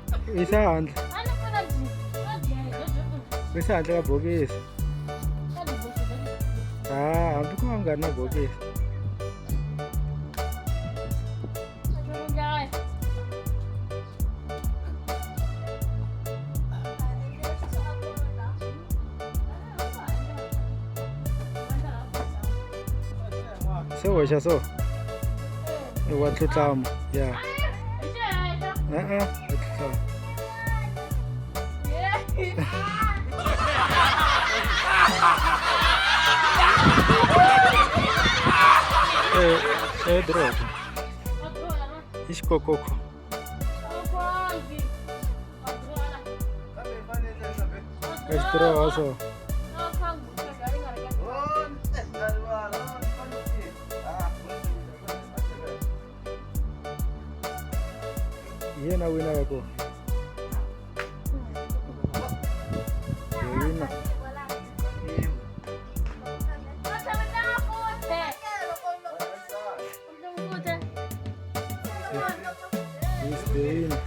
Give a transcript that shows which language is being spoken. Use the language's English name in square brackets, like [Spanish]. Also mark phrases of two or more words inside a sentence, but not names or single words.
[Zulu] Isandla. [Tsonga] A ni pfuna byi. Isandla ka bokisi. Hambi ku nga ri na bokisi. Se hoxa so. Wa tlutlamo. Ya. Wa tlutlamo. Drop. Isikokoko. Extra so. Yena wina yako. Wina. Wina.